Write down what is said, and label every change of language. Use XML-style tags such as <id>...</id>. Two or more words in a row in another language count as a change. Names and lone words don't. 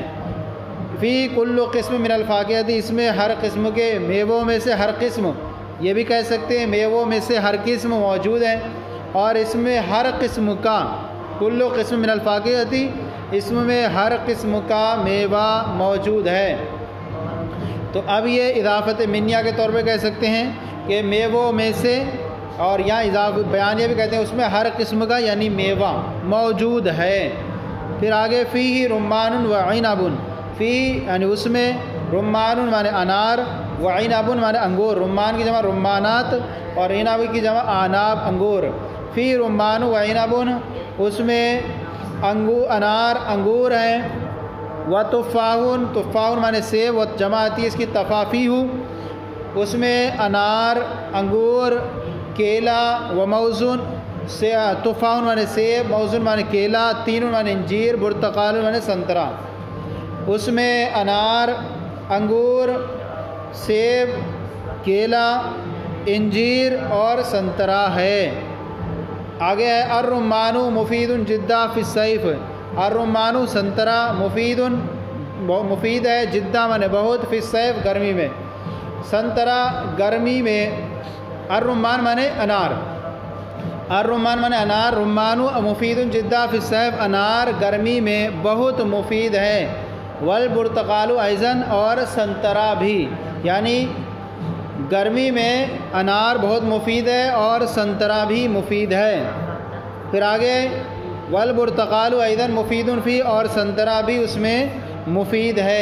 <ar>فی کل قسم من الفاکہتی،</ar> <ur>اس میں ہر قسم کے میووں میں سے ہر قسم، یہ بھی کہہ سکتے ہیں میووں میں سے ہر قسم موجود ہے، اور اس میں ہر قسم کا،</ur> <ar>کل قسم من الفاکہتی،</ar> <ur>اس میں ہر قسم کا میوہ موجود ہے۔ تو اب یہ اضافت منیہ کے طور پہ کہہ سکتے ہیں کہ میووں میں سے، اور یہاں اضافہ بیانیہ بھی کہتے ہیں، اس میں ہر قسم کا یعنی میوہ موجود ہے۔ پھر آگے</ur> <ar>فیہ رمان و عنب،</ar> <ur>فی یعنی اس میں رمان معنی انار، و عنب معنی انگور، رمان کی جمع رمانات اور عنب کی جمع آناب انگور۔</ur> <ar>فی رمان و عنب،</ar> <ur>اس میں انار انگور ہیں،</ur> <ar>و تفاح، تفاح</ar> <ur>معنی سیب، و جمع آتی ہے اس کی تفافیہ، اس میں انار انگور کیلا، و موزن، تفاح معنی سیب، موزن معنی کیلا، تین معنی انجیر، برتقال معنی سنترا، اس میں انار انگور سیب کیلا انجیر اور سنترا ہے۔ آگے ہے</ur> <ar>الرمان مفید جدا فی الصیف،</ar> <ur>الرمان سنترا مفید ہے، جدا معنی بہت،</ur> <ar>فی الصیف</ar> <ur>گرمی میں، سنترا گرمی میں، الرمان معنی انار، الرمان معنی انار،</ur> <ar>رمان مفید جدا فی الصیف،</ar> <ur>انار گرمی میں بہت مفید ہے،</ur> <ar>والبرتقال ایضاً،</ar> <ur>اور سنترا بھی، یعنی گرمی میں انار بہت مفید ہے اور سنترا بھی مفید ہے۔ پھر آگے</ur> <ar>والبرتقال ایضاً مفید فی،</ar> <ur>اور سنترا بھی اس میں مفید ہے۔</ur>